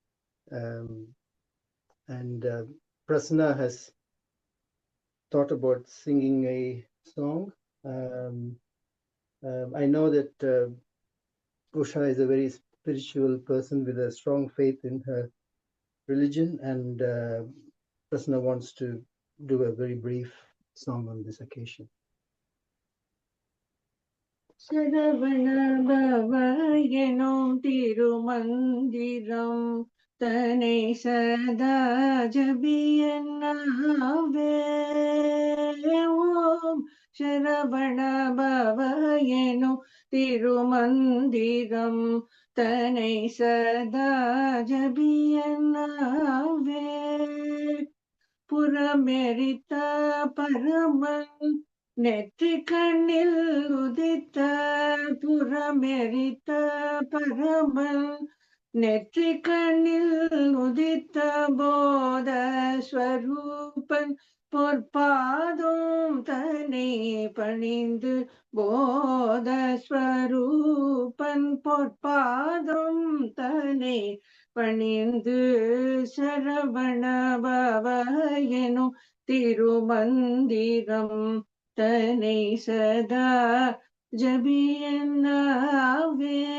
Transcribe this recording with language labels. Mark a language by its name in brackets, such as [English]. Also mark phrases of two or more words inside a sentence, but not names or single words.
[English] And Prasanna has thought about singing a song. I know that Usha is a very spiritual person with a strong faith in her religion, and Prasanna wants to do a very brief song on this occasion. [Tamil] சரவண பவ எனும் திருமந்திரம் தனை சதா ஜபியன்னாவே ஓம் சரவண பவ எனும் திருமந்திரம் தனை சதா ஜபியன்னாவே புறமெரித்த பரமன் நெற்றிக்கண்ணில் உதித்த புறமெரித்த பரமன் நெற்றிக்கண்ணில் உதித்த போத ஸ்வரூபன் பொற்பாதம் தன்னை பணிந்து போத ஸ்வரூபன் பொற்பாதம் தன்னை பணிந்து சரவண பவ எனும் திருமந்திரம் தனை சதா ஜபியன்னாவே